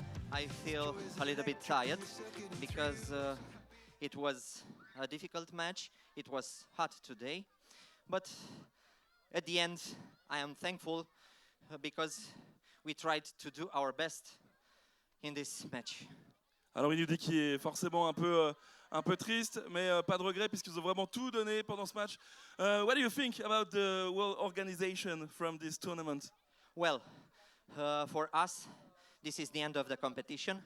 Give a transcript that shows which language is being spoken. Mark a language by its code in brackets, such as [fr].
[en] I feel a little bit tired because it was a difficult match. It was hot today. But at the end, I am thankful because we tried to do our best in this match. [fr] Alors il nous dit qu'il est forcément un peu triste, mais pas de regret puisqu'ils ont vraiment tout donné pendant ce match. [en] What do you think about the whole organization from this tournament? Well, for us, this is the end of the competition.